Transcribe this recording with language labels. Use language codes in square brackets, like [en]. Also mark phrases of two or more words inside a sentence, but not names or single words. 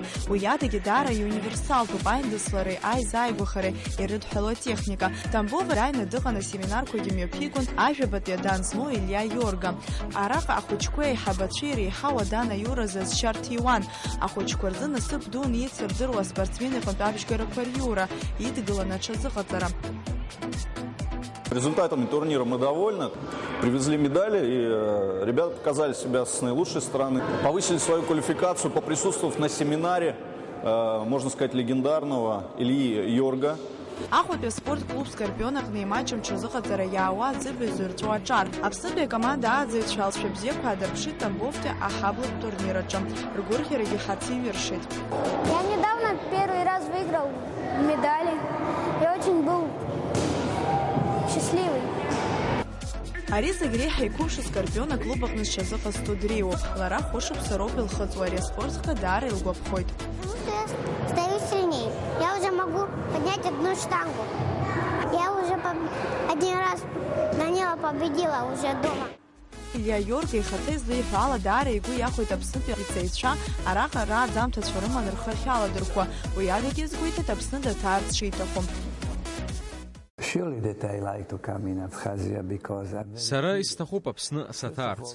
[ab] Уи адагьы даара иуниверсалтуп аиндаслареи, аизааигәахареи ирыдҳәало атехника. Тамбов араҩны дыҟан асеминарқәагьы мҩаԥигон ажәабатәи адан змоу Илиа Иорга. Араҟа ахәыҷқәа еиҳабацәа иреиҳау адан аиуразы азшьарҭа-иуан. Ахәыҷқәа рзы насыԥ дуны еицырдыруа аспортсмен иҟынтә абжьгарақәа риура, идгыланы аҽазыҟаҵара. [ru] Результатами турнира мы довольны. Привезли медали, и ребята показали себя с наилучшей стороны. Повысили свою квалификацию, поприсутствовав на семинаре, можно сказать, легендарного Ильи Йорга. [ab] Ахәатәи аспорт-клуб Скорпион аҟны имаҷым ҽазыҟаҵара иаауа аӡыбаҩ зырҵәо аҿар. Аԥснытәи акоманда ааӡаҩцәа алҵшәа бзиақәа аадарԥшит Тамбовтәи аҳаблатә турнир аҿы. Ргәырӷьарагьы ҳацы иҩыршеит. [ru] Я недавно первый раз выиграл медали. Я очень был счастливый. [ab] Ари зегь реиҳа иқәымшәо Скорпион аклуб аҟны зҽазыҟазҵо дреиуоуп. Лара хәышықәса роуп илхыҵуа, ари аспортҟа даара илгәаԥхоит. [ru] Стою сильнее. Я уже могу поднять одну штангу. Я уже один раз на него победила уже дома. [ab] Илиа Иорга ихаҭа излеиҳәо ала даара игәы иахәеит Аԥснытәи ицаҩцәа араҟа рааӡамҭацәа рыман рхы ахьаладырхәа. Уи адагьы изгәеиҭеит Аԥсны даҭаарц шиҭаху. Сара истахуп Аԥсны саҭаарц.